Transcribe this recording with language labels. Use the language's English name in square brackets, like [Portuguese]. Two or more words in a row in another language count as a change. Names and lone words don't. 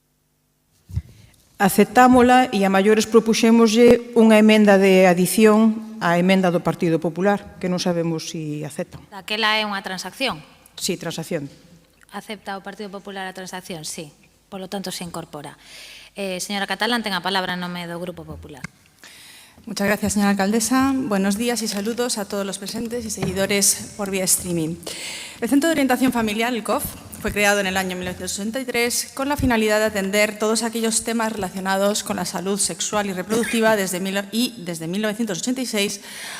[Galician] Aceptámola e a maiores propuxémoslle unha emenda de adición á emenda do Partido Popular, que non sabemos se aceptan. Daquela é unha transacción? [Spanish] Sí, transacción. [Galician] Acepta o Partido Popular a transacción? [Spanish] Sí. Por lo tanto, se incorpora. [Galician] Señora Catalán, ten a palabra en nome do Grupo Popular. [Spanish] Muchas gracias, señora alcaldesa. Buenos días y saludos a todos los presentes y seguidores por vía streaming. El Centro de Orientación Familiar, el COF, fue creado en el año 1963 con la finalidad de atender todos aquellos temas relacionados con la salud sexual y reproductiva desde 1986